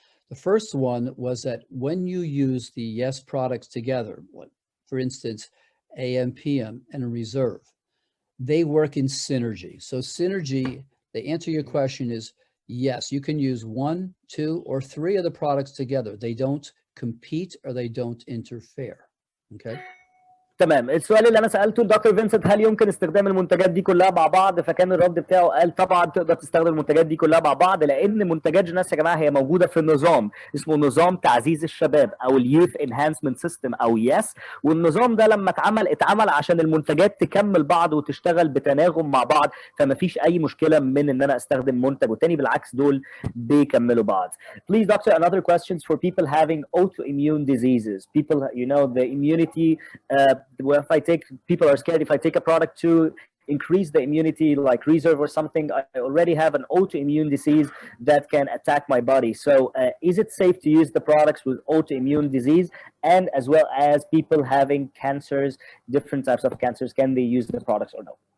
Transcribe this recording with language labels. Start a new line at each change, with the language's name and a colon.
English: The first one was that when you use the Yes products together, like for instance, AM, PM, and Reserve, they work in synergy. So synergy, the answer to your question is yes, you can use 1, 2, or 3 of the products together. They don't compete or they don't interfere. Okay.
Arabic: تمام. السؤال اللي انا سالته لدكتور فينسنت، هل يمكن استخدام المنتجات دي كلها مع بعض؟ فكان الرد بتاعه قال طبعا تقدر تستخدم المنتجات دي كلها مع بعض، لان منتجات جينيس يا جماعه هي موجوده في النظام اسمه نظام تعزيز الشباب او اليوث انهانسمنت سيستم او يس. والنظام ده لما اتعمل عشان المنتجات تكمل بعض وتشتغل بتناغم مع بعض، فما فيش اي مشكله من ان انا استخدم منتج والتاني، بالعكس دول بيكملوا بعض.
English: Please doctor, another questions for people having autoimmune diseases. People, you know, the immunity if I take, people are scared if I take a product to increase the immunity like Reserve or something, I already have an autoimmune disease that can attack my body. So is it safe to use the products with autoimmune disease, and as well as people having cancers, different types of cancers, can they use the products or no?